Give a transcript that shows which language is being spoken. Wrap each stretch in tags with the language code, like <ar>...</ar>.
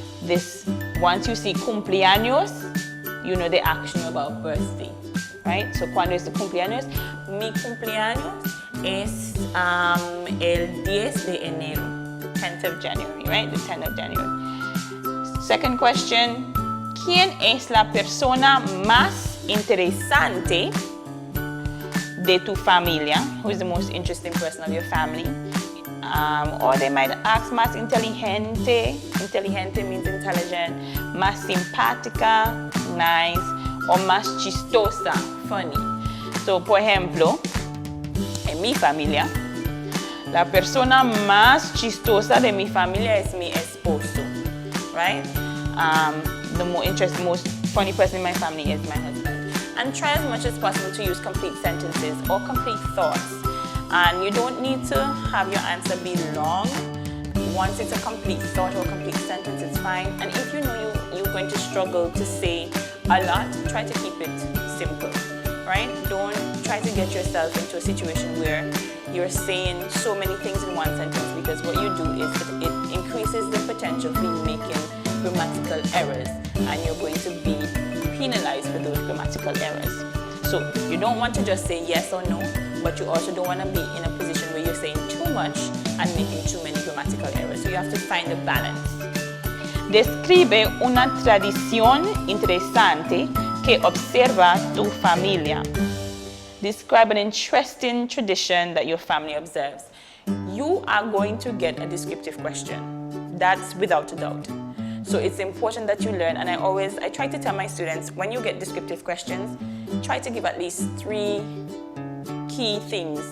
<en>This, once you see cumpleaños, you know they're asking you about birthday, right?</en> <es>So cuando es tu cumpleaños? Mi cumpleaños es el 10 de enero,</es> <en>10th of January,</en> <es>right?</es> <en>The 10th of January. Second question,</en> <es>¿quién es la persona más interesante de tu familia?</es> <en>Who is the most interesting person of your family? Or they might ask</en> <es>más inteligente.</es> <en>Inteligente means intelligent.</en> <es>Más simpática, nice. O más chistosa, funny. So, por ejemplo, en mi familia, la persona más chistosa de mi familia es mi esposo, right?</es> <en>The most funny person in my family is my husband. And try as much as possible to use complete sentences or complete thoughts. And you don't need to have your answer be long. Once it's a complete thought or complete sentence, it's fine. And if you know you're going to struggle to say a lot, try to keep it simple, right? Don't try to get yourself into a situation where you're saying so many things in one sentence, because what you do is it increases the potential for you making grammatical errors, and you're going to be penalized for those grammatical errors. So you don't want to just say yes or no, but you also don't want to be in a position where you're saying too much and making too many grammatical errors. So you have to find a balance.</en> <es>Describe una tradición interesante que observa tu familia.</es> <en>Describe an interesting tradition that your family observes. You are going to get a descriptive question. That's without a doubt. So it's important that you learn, and I try to tell my students, when you get descriptive questions, try to give at least 3 key things.</en>